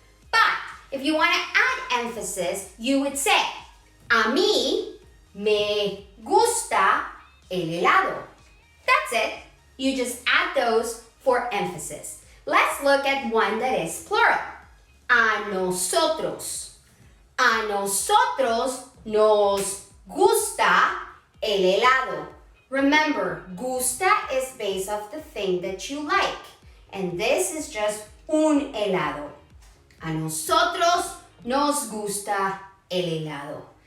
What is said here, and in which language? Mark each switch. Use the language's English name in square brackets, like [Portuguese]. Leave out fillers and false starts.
[English] But if you want to add emphasis, you would say, [Spanish] a mí me gusta el helado. [English] That's it. You just add those for emphasis. Let's look at one that is plural. [Spanish] A nosotros. A nosotros nos gusta el helado. [English] Remember, gusta is based off the thing that you like. And this is just un helado. [Spanish] A nosotros nos gusta el helado.